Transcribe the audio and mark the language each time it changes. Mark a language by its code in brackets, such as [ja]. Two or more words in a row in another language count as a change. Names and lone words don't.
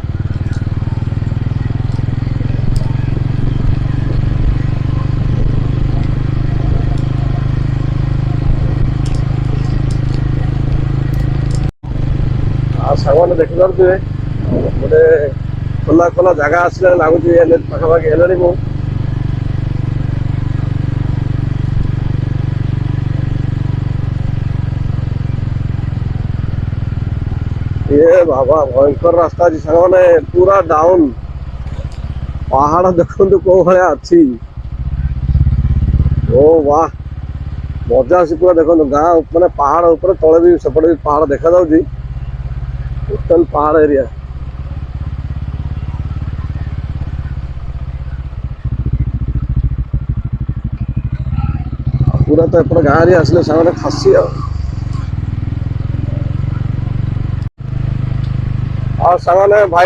[or] ଆଉ ସାଙ୍ଗମାନେ ଦେଖିପାରୁଥିବେ ଗୋଟେ ଖୋଲା ଖୋଲା ଜାଗା ଆସିଲେ ଲାଗୁଛି ପାଖାପାଖି ହେଲାଣି ମୁଁ [hi] ये बाबा भयंकर रास्ता [or] ଅଛି ସାଙ୍ଗମାନେ ପୁରା ଡାଉନ୍ ପାହାଡ଼ ଦେଖନ୍ତୁ କୋଉ ଭଳିଆ ଅଛି ଓ ବାଃ ମଜା ଆସି ପୁରା ଦେଖନ୍ତୁ ଗାଁ ମାନେ ପାହାଡ଼ ଉପରେ ତଳେ ବି ସେପଟେ ବି ପାହାଡ଼ ଦେଖାଯାଉଛି ଟୋଟାଲ ପାହାଡ଼ ଏରିଆ ପୁରା ତ ଏପଟେ ଗାଁ ଏରିଆ ଆସିଲେ ସାଙ୍ଗମାନେ ଖାସି ଆଉ ସାଙ୍ଗମାନେ ଭାଇ